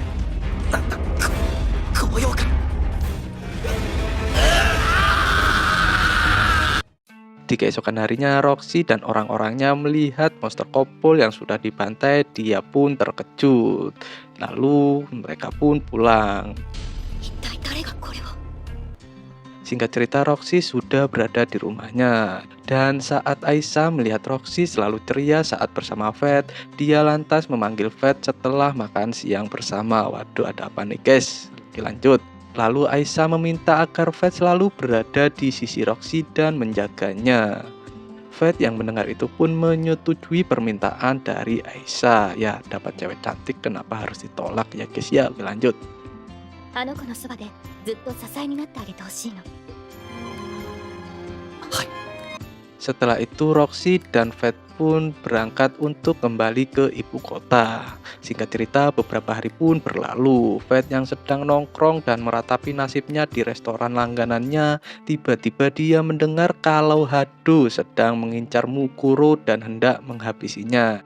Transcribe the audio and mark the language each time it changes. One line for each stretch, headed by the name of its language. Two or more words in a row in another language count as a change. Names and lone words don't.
Indonesian: Di keesokan harinya, Roxy dan orang-orangnya melihat monster kobold yang sudah dibantai. Dia pun terkejut. Lalu mereka pun pulang.
Japanese: 一体誰がこれを。
Indonesian: Singkat cerita, Roxy sudah berada di rumahnya. Dan saat Aisyah melihat Roxy selalu ceria saat bersama Fate, dia lantas memanggil Fate setelah makan siang bersama. Waduh, ada apa nih guys? Oke, lanjut. Lalu Aisyah meminta agar Fate selalu berada di sisi Roxy dan menjaganya. Fate yang mendengar itu pun menyetujui permintaan dari Aisyah. Ya, dapat cewek cantik kenapa harus ditolak ya guys ya. Oke, lanjut.
Japanese: あの子のそばでずっと支えになってあげてほしいの。
Indonesian: Setelah itu Roxy dan Fat pun berangkat untuk kembali ke ibu kota. Singkat cerita, beberapa hari pun berlalu. Fat yang sedang nongkrong dan meratapi nasibnya di restoran langganannya, tiba-tiba dia mendengar kalau Hado sedang mengincar Mukuro dan hendak menghabisinya.